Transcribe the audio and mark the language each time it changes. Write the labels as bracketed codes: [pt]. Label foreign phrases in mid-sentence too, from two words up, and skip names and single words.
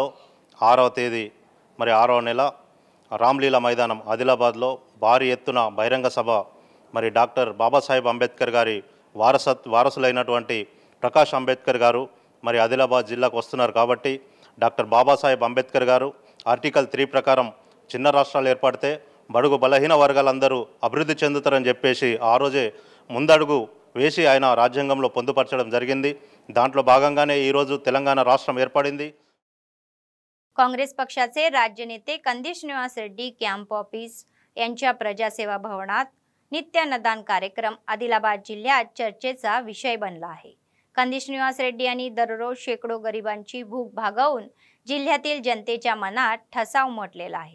[te] 6వ తేదీ మరి 6వ నెల రామ్లీలా మైదానం ఆదిలాబాద్లో భారీ ఎత్తున బహిరంగ సభ మరి డాక్టర్ బాబాసాహెబ్ అంబేద్కర్ గారి వారసులైనటువంటి ప్రకాష్ అంబేద్కర్ గారు మరి ఆదిలాబాద్ జిల్లాకు వస్తున్నారు కాబట్టి డాక్టర్ బాబాసాహెబ్ అంబేద్కర్ గారు ఆర్టికల్ 3 ప్రకారం చిన్న రాష్ట్రాలు ఏర్పడితే బడుగు బలహీన వర్గాలందరూ అభివృద్ధి చెందుతారని చెప్పేసి ఆ రోజే ముందడుగు వేసి ఆయన రాజ్యాంగంలో పొందుపరచడం జరిగింది। దాంట్లో భాగంగానే ఈరోజు తెలంగాణ రాష్ట్రం ఏర్పడింది। [mr] काँग्रेस पक्षाचे राज्य नेते कंदी श्रीनिवास रेड्डी [en] camp office [mr] यांच्या प्रजासेवा भवनात नित्य अन्नदान कार्यक्रम आदिलाबाद जिल्ह्यात चर्चेचा विषय बनला आहे। कंदी श्रीनिवास रेड्डी यांनी दररोज शेकडो गरिबांची भूक भागवून जिल्ह्यातील जनतेच्या मनात ठसा उमटलेला आहे।